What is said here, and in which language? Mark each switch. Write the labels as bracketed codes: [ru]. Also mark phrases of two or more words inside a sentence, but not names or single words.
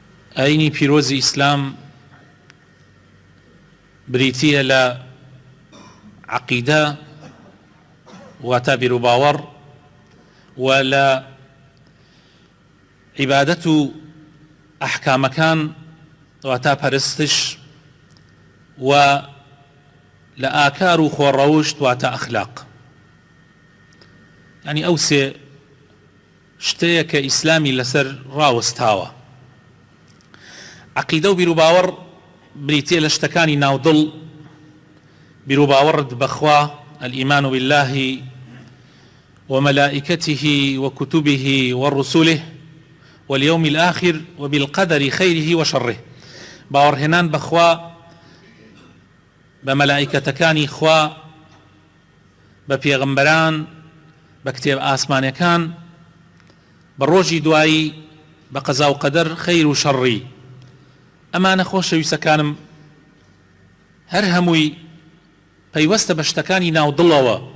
[ckb] ئاینی پیرۆزی ئیسلام بریتیە لە عەقیدە واتە بیر و باوەڕ و لە عیبادەت و ئەحکامەکان واتە پەرستش و لە ئاکار و خۆڕەوشت واتە ئەخلاق. یعنی ئەو سێ شتەیە کە ئیسلامی لەسەر ڕاوەستاوە. عەقیدە و بیر و باوەڕ بریتیە لە شتەکانی ناودڵ، بیر و باوەڕت بەخوا [ar] الإيمان بالله وملائكته وكتبه ورسله واليوم الآخر وبالقدر خيره وشره. [ckb] باوەڕهێنان بەخوا، بە مەلائیکەتەکانی خوا، بە پێغەمبەران، بە کتێب ئاسمانیەکان، بە ڕۆژی دوایی، بە قەزا و قەدەر خەیر و شەڕی. ئەمانە خۆشەویستەکانم هەر هەمووی پەیوەستە بە شتەکانی ناودڵەوە.